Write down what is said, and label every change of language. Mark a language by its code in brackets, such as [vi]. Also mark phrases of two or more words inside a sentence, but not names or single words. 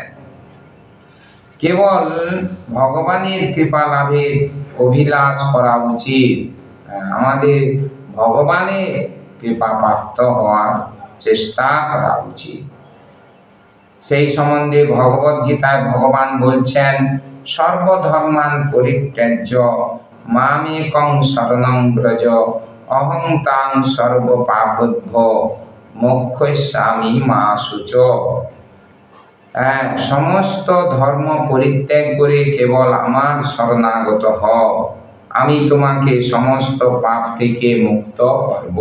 [bn] কেবল ভগবানের কৃপা লাভের অভিলাষ করা উচিত। আমাদের ভগবানের কৃপা প্রাপ্ত হওয়ার চেষ্টা করা উচিত। সেই সম্বন্ধে ভগবদ গীতায় ভগবান বলছেন, [sa] সর্বধর্মান পরিত্যাজ্য মামেকং শরণং ব্রজ অহং তাং সর্বপাপভ্যো মোক্ষয়িষ্যামি মা শুচো। [bn] সমস্ত ধর্ম পরিত্যাগ করে কেবল আমার শরণাগত হও, আমি তোমাকে সমস্ত পাপ থেকে মুক্ত করব।